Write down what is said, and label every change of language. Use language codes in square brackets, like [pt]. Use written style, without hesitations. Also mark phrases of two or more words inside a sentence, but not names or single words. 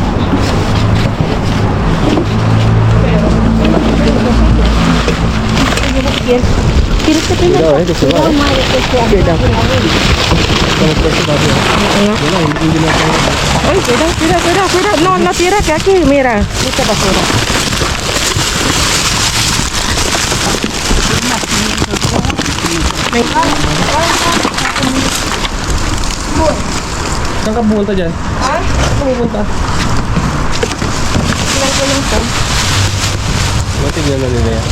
[es] ¿Quieres que tenga? Cuidado, que se va. Ay, cuidado. No tira que aquí, mira. Mucha basura. [tl] Saan ka pumunta dyan? Ah, Saan ka pumunta? Tingnan na nila yan.